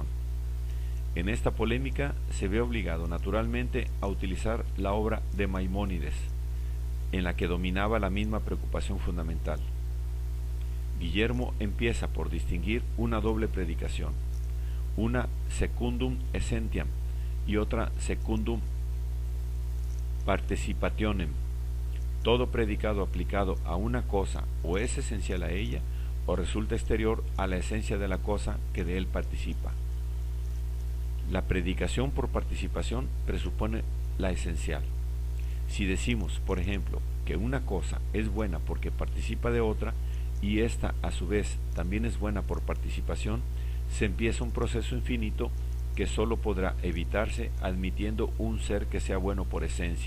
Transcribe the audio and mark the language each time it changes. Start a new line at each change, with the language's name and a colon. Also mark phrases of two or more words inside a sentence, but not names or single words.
Spanish: En esta polémica se ve obligado naturalmente a utilizar la obra de Maimónides, en la que dominaba la misma preocupación fundamental. Guillermo empieza por distinguir una doble predicación, una
Latin: secundum essentiam
Spanish: y otra
Latin: secundum participationem.
Spanish: Todo predicado aplicado a una cosa o es esencial a ella o resulta exterior a la esencia de la cosa que de él participa. La predicación por participación presupone la esencial. Si decimos, por ejemplo, que una cosa es buena porque participa de otra y ésta a su vez también es buena por participación, se empieza un proceso infinito que sólo podrá evitarse admitiendo un ser que sea bueno por esencia.